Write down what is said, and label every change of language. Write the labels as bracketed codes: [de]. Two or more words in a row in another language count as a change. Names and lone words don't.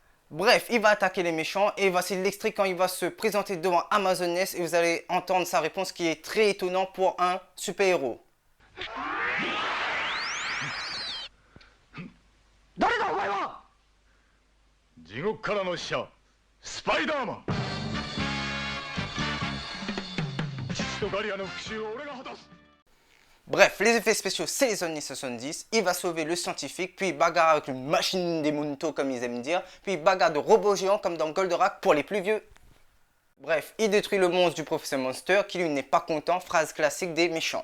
[fr] Bref, il va attaquer les méchants et voici l'extrait quand il va se présenter devant Amazoness et vous allez entendre sa réponse qui est très étonnante pour un super-héros. [ja] 誰だお前は。地獄からの使者スパイダーマン。父とガリアの復讐を俺が果たす。 [fr] Bref, les effets spéciaux, c'est les années 70. Il va sauver le scientifique, puis bagarre avec une machine des Munto, comme ils aiment dire, puis bagarre de robots géants, comme dans Goldorak pour les plus vieux. Bref, il détruit le monstre du professeur Monster, qui lui n'est pas content, phrase classique des méchants.